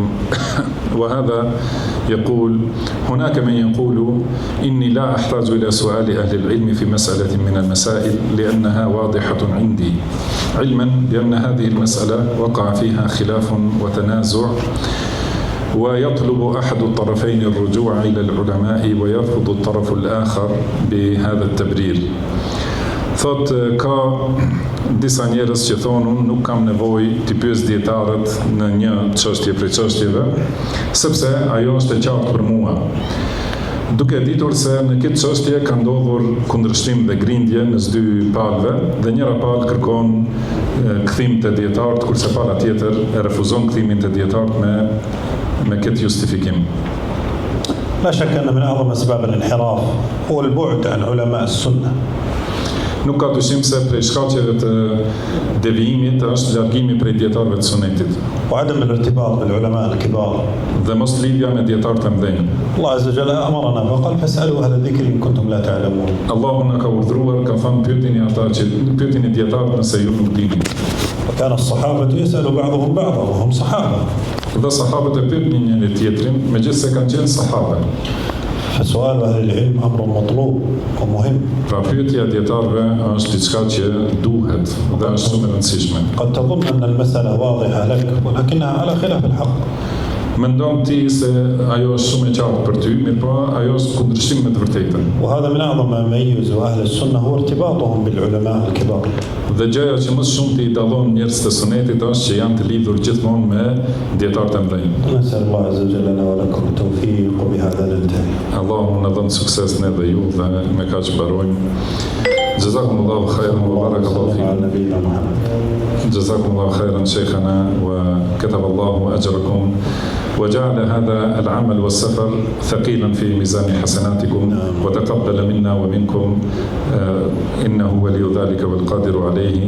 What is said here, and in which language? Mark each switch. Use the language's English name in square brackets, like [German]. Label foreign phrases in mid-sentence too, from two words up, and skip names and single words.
[Arabic] وهذا يقول: هناك من يقول إني لا أحتاج إلى سؤال أهل العلم في مسألة من المسائل لأنها واضحة عندي، علما بأن هذه المسألة وقع فيها خلاف وتنازع، ويطلب أحد الطرفين الرجوع إلى العلماء ويرفض الطرف الآخر بهذا التبرير. [Albanian] Thot, ka disa njerëz që thonë unë nuk kam nevojë të pyes dietarët në një çështje prej çështjeve, sepse ajo është e qartë për mua. Duke ditur se në këtë çështje ka ndodhur kundërshtim dhe grindje mes dy palëve dhe njëra palë kërkon kthim te dietarët, kurse pala tjetër e refuzon kthimin te dietarët me këtë justifikim. [Arabic] لا شك أن من أعظم أسباب الانحراف هو البعد عن علماء السنة. [Albanian] Nuk ka dyshim se prej shkaqeve të devijimit është largimi prej dietarëve të sunetit. [Arabic] وعدم الارتباط بالعلماء الكبار. [Albanian] Dhe mos lidhja me dietarët e mëdhenj. [Arabic] الله عز وجل أمرنا فقال فاسألوا أهل الذكر إن كنتم لا تعلمون. [Albanian] Allahu na ka urdhëruar, ka thënë pyetini dietarët nëse ju nuk dini. [Arabic] وكان الصحابة يسأل بعضهم بعضا وهم صحابة. [Albanian] Dhe sahabët e pyetnin njëri tjetrin, megjithëse kanë qenë sahabe. [Arabic] فسؤال أهل العلم أمر مطلوب ومهم. [Albanian] Pra pyetja e dietarëve është diçka që duhet dhe është shumë e rëndësishme. [Arabic] قد تظن أن المسألة واضحة لك ولكنها على خلاف الحق. [Albanian] Mendon ti se ajo është shumë e qartë për ty, mirëpo ajo është kundërshtim me të vërtetën. [Arabic] وهذا من أعظم ما يميز أهل السنة هو ارتباطهم بالعلماء الكبار. [Albanian] Dhe gjëja që më shumë të i dallon njerëzit të sunetit është që janë të lidhur gjithmonë me dietarët e mëdhenj. [Arabic] نسأل الله عز وجل لنا ولكم التوفيق وبهذا ننتهي. [Albanian] Allahu na dhon sukses ne dhe ju dhe me kaq mbarojmë. [Arabic] جزاكم الله خيرا وبارك الله فيكم. جزاكم الله خيرا شيخنا وكتب الله أجركم. وجعل هذا العمل والسفر ثقيلا في ميزان حسناتكم وتقبل منا ومنكم إنه ولي ذلك والقادر عليه.